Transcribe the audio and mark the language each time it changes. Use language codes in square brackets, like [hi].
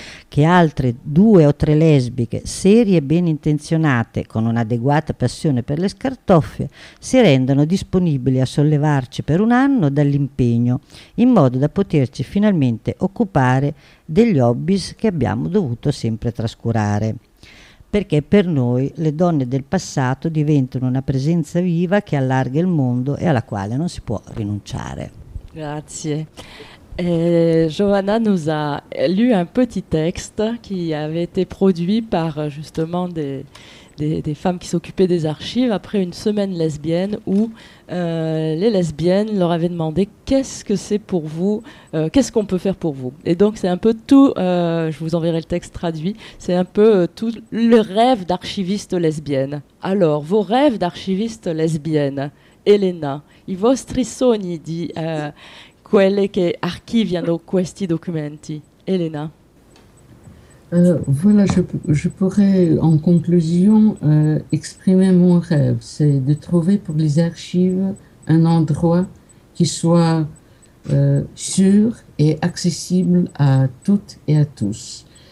[it] Che altre due o tre lesbiche serie e ben intenzionate con un'adeguata passione per le scartoffie si rendano disponibili a sollevarci per un anno dall'impegno in modo da poterci finalmente occupare degli hobbies che abbiamo dovuto sempre trascurare. Perché per noi le donne del passato diventano una presenza viva che allarga il mondo e alla quale non si può rinunciare. Grazie. [fr] Giovanna nous a lu un petit texte qui avait été produit par justement des femmes qui s'occupaient des archives après une semaine lesbienne où les lesbiennes leur avaient demandé qu'est-ce que c'est pour vous, qu'est-ce qu'on peut faire pour vous. Et donc c'est un peu tout, je vous enverrai le texte traduit, c'est un peu tout le rêve d'archiviste lesbienne. Alors, vos rêves d'archiviste lesbienne, Elena, [it] i vostri sogni di... quelle che archiviano questi documenti. Elena. [fr] Voilà, je pourrais en conclusion exprimer mon rêve, c'est de trouver pour les archives un endroit qui soit sûr et accessible à toutes et à tous.